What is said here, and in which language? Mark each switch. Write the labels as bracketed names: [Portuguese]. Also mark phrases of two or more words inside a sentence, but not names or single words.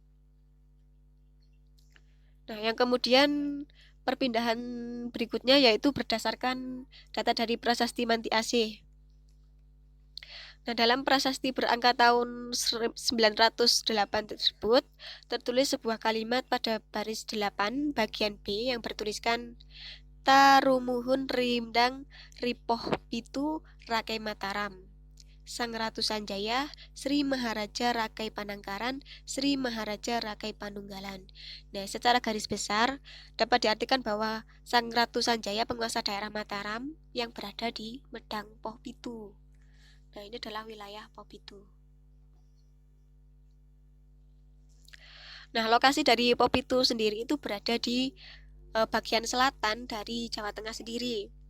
[Indonesian] Nah, yang kemudian perpindahan berikutnya yaitu berdasarkan data dari Prasasti Manti Asih. Nah, dalam prasasti berangka tahun 908 tersebut, tertulis sebuah kalimat pada baris 8 bagian B yang bertuliskan [Kawi] Tarumuhun Rimdang Ripoh Pitu Rakai Mataram. [Indonesian] Sang Ratu Sanjaya, Sri Maharaja Rakai Panangkaran, Sri Maharaja Rakai Panunggalan. Nah, secara garis besar dapat diartikan bahwa Sang Ratu Sanjaya penguasa daerah Mataram yang berada di Medang Poh Pitu. Nah, ini adalah wilayah Poh Pitu. Nah, lokasi dari Poh Pitu sendiri itu berada di bagian selatan dari Jawa Tengah sendiri.